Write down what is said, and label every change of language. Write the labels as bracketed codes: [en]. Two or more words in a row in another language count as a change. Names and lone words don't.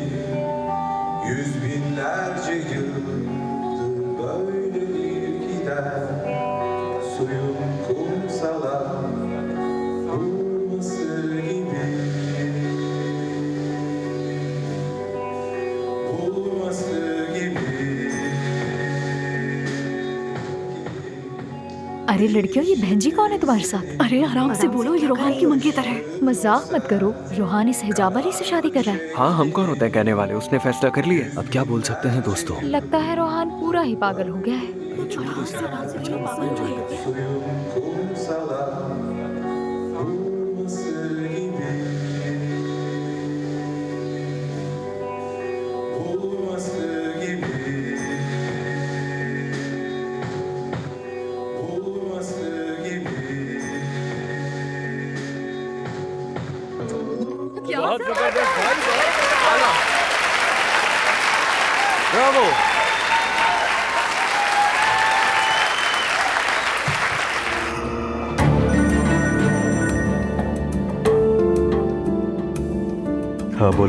[tr] Yüz binlerce yıldır böyledir gider. Suyun kumsala vurması gibi. Vurması gibi. [hi] अरे लड़कियों, ये बहन जी कौन है तुम्हारे साथ? अरे आराम से बोलो, ये रोहान की मंगेतर है। मजाक मत करो, रोहान इस हिजाब वाली से शादी कर रहा है। हाँ, हम कौन होते हैं कहने वाले? उसने फैसला कर लिया। अब क्या बोल सकते हैं दोस्तों? लगता है रोहान पूरा ही पागल हो गया है। [tr] Suyun kumsala vurması gibi. Vurması gibi. Vurması gibi. [hi] बहुत जबरदस्त भाई, बहुत आला। ब्रावो। हाँ बोलो।